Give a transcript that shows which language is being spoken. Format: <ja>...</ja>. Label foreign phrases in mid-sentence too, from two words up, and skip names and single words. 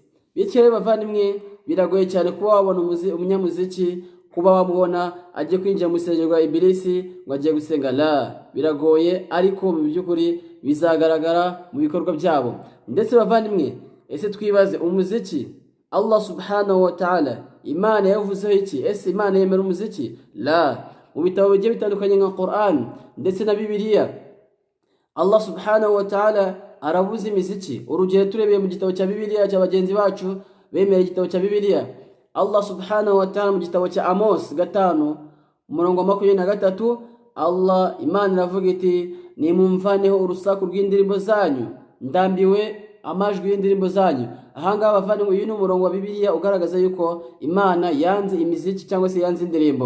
<rw>Bityo rero bavandimwe, biragoye cyane kuba wabona umunyamuziki, kuba wamubona agiye kwinjira mu rusengero rwa Iblis ngo agiye gusenga, la, biragoye. Ariko mu by'ukuri bizagaragara mu bikorwa byabo. Ndetse bavandimwe, ese twibaze, umuziki</rw> <ar>الله سبحانه وتعالى</ar> <rw>Imana yavuzeho iki? Ese Imana yemera umuziki? La. Mu bitabo bigiye bitandukanye nka Quran ndetse na Bibiliya,</rw> <ar>الله سبحانه وتعالى</ar> <rw>arabuza imiziki. Urugero turebeye mu gitabo cya Bibiliya cya bagenzi bacu bemera igitabo cya Bibiliya,</rw> <ar>الله سبحانه وتعالى</ar> <rw>mu gitabo cya Amos 5:23, Allah Imana iravuga iti nimumvaneho urusaku rw'indirimbo zanyu, ndambiwe amajwi y'indirimbo zanyu. Ahangaha bavandimwe, uyu ni umurongo wa Bibiliya ugaragaza yuko Imana yanze imiziki cyangwa se yanze indirimbo.</rw>